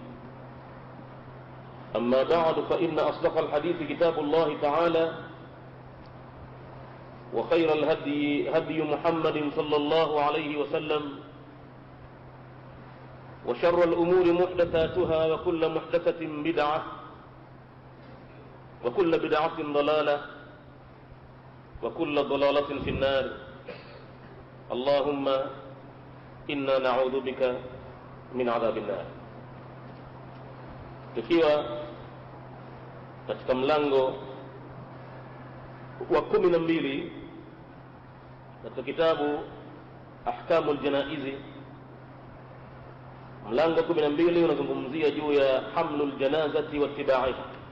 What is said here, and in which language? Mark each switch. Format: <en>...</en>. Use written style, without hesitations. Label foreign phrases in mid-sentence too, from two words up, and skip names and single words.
<ar>أما بعد، فإن أصدق الحديث كتاب الله تعالى، وخير الهدي هدي محمد صلى الله عليه وسلم، وشر الأمور محدثاتها، وكل محدثة بدعة، وكل بدعة ضلالة، وكل ضلالة في النار. اللهم إنا نعوذ بك من عذاب النار.</ar> <sw>Tukiwa katika mlango wa 12 katika kitabu Ahkamul Janaizi, mlango 12 unazungumzia juu ya</sw> <ar>حمل الجنازة واتباعها,</ar>